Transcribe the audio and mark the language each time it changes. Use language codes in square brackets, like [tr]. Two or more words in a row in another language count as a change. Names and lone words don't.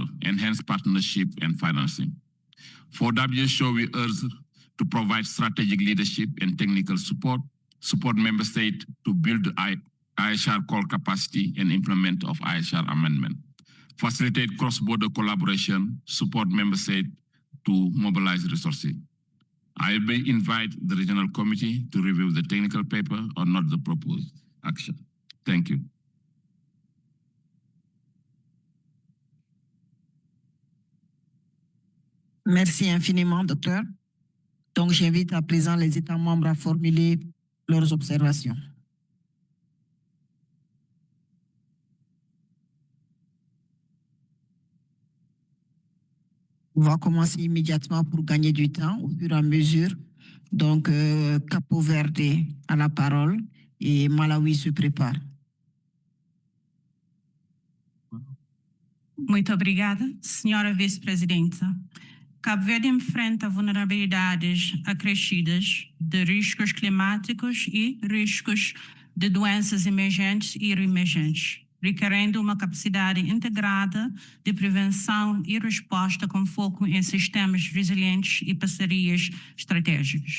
[en] Enhance partnership and financing. For WHO, we urge to provide strategic leadership and technical support, support member states to build IHR core capacity and implement of IHR amendment. Facilitate cross-border collaboration, support member states to mobilize resources. I may invite the regional committee to review the technical paper or not the proposed action. Thank you. [fr] Merci infiniment, docteur. Donc, j'invite à présent les États membres à formuler leurs observations. On va commencer immédiatement pour gagner du temps au fur et à mesure. Donc, Capo Verde a la parole et Malawi se prépare. [pt] Muito obrigada, senhora vice-presidenta. Cabo Verde enfrenta vulnerabilidades acrescidas de riscos climáticos e riscos de doenças emergentes e reemergentes, requerendo uma capacidade integrada de prevenção e resposta com foco em sistemas resilientes e parcerias estratégicas.